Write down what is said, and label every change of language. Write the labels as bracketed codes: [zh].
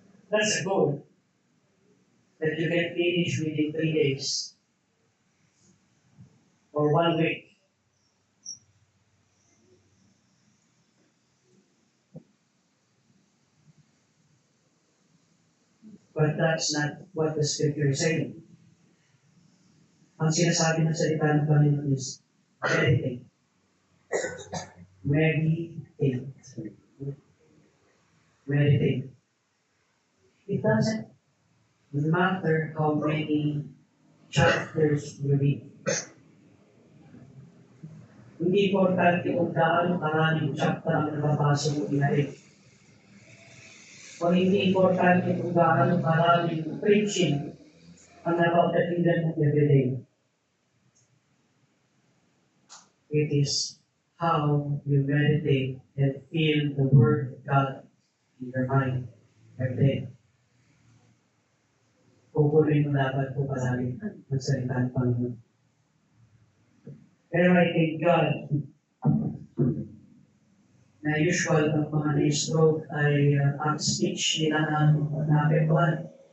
[en] That's a goal that you can finish within 3 days. Or 1 week. But that's not what the scripture is saying. [tl] Ang sinasabi ng salita ng Panginoon [en] is meditate. Meditate. Meditate. It doesn't matter how many chapters you read. [tl] Hindi importante kung gaano karaming chapter ang nababasa mo inaig. O hindi importante kung gaano karaming preaching ang napapakinggan mo [en] everyday. It is how you meditate and feel the Word of God in your mind every day. [tl] Pupunin mo dapat po palagi ang salita ng Panginoon. Pero [en] I thank God [tl] na usual ang mga na-stroke ay ang speech nila ng naapektuhan.